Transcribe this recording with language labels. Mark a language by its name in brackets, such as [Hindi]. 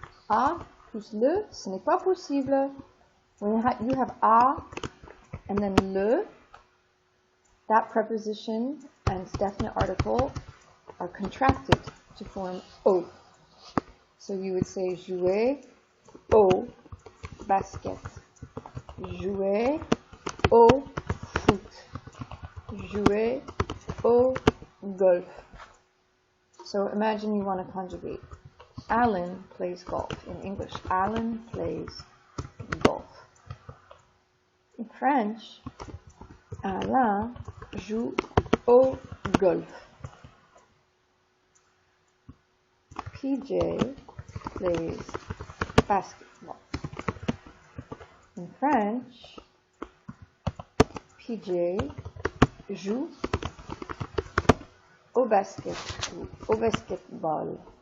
[French] A plus le, ce n'est pas possible. [English] When you have a and then le, that preposition and its definite article are contracted to form o. So you would say [French] jouer au basket. Jouer au foot. Jouer au golf. [English] So imagine you want to conjugate. Alan plays golf. In English, Alan plays golf. In French, [French] Alain joue au golf. [English] PJ plays basketball. In French, [French] PJ joue au basket ou au basketball.